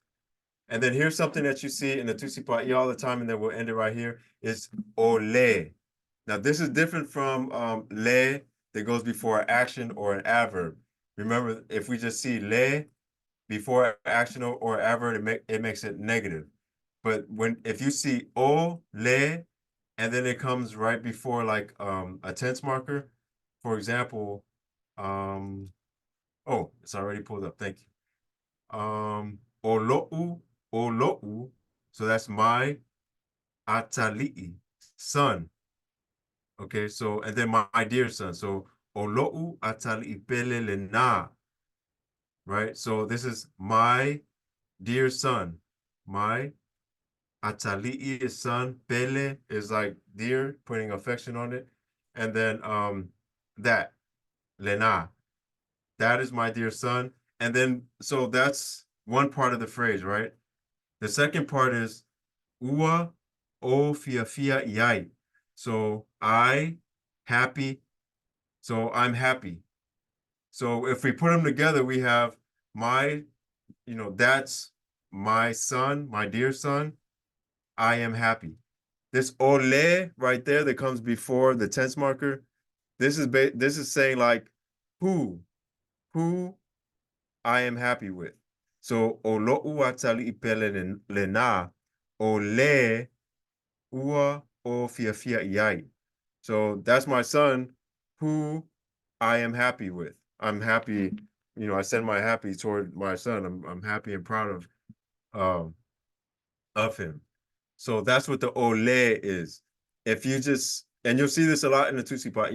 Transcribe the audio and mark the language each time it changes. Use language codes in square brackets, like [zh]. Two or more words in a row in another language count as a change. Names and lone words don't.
[en] And then here's something that you see in the Tusi Pa'i all the time, and then we'll end it right here, is ole. Now this is different from le that goes before an action or an adverb. Remember, if we just see le before action or adverb, it makes it negative. But if you see o, le, and then it comes right before like a tense marker, for example, oh, it's already pulled up. Thank you. Olo'u, so that's my atali'i, son. Okay, so and then my dear son. [sm] So olo'u atali'i pele lena, [en] right? So this is my dear son. My atali'i is son. Pele is like dear, putting affection on it. And then that, lena, that is my dear son. And then, so that's one part of the phrase, right? The second part is [sm] ua o fia iai. [en] So I happy. So I'm happy. So if we put them together, we have my, that's my son, my dear son. I am happy. This ole right there that comes before the tense marker, this is saying like who I am happy with. [sm] So olo'u atali ipele lena, ole ua o fia iai. [en] So that's my son who I am happy with. I'm happy, I send my happy toward my son. I'm happy and proud of him. So that's what the ole is. If you just and you'll see this a lot in the Tutsi pot.